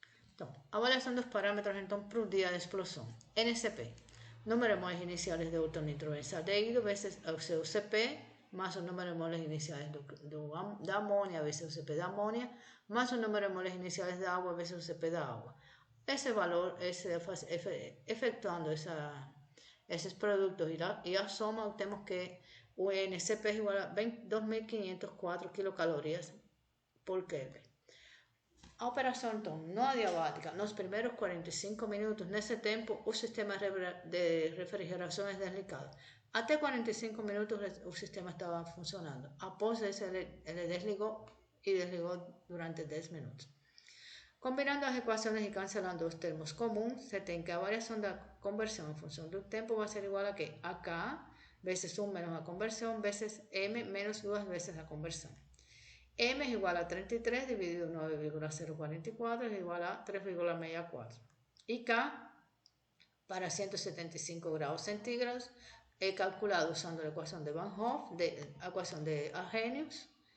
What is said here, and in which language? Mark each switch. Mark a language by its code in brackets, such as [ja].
[es] Entonces, avaliación de los parámetros entonces por un día de explosión. NCP, número de moles iniciales de ultranitrobenzoaldehído veces UCP más el número de moles iniciales de amonia veces UCP de amonia más el número de moles iniciales de agua veces UCP de agua. Ese valor, efectuando esos productos y la suma, obtenemos que UNCP es igual a 2.504 kilocalorías por Kelvin. [pt] A operação então não adiabática, nos primeiros 45 minutos, nesse tempo, o sistema de refrigeração é desligado. Até 45 minutos o sistema estava funcionando. Após isso, ele desligou e desligou durante 10 minutos. Combinando as equações e cancelando os termos comuns, se tem que a variação da conversão em função do tempo vai ser igual a que AK vezes 1 menos a conversão vezes M menos 2 vezes a conversão. [es] M es igual a 33 dividido 9,044 es igual a 3,64. Y K para 175 grados centígrados he calculado usando la ecuación de Van Hoff, la ecuación de Arrhenius.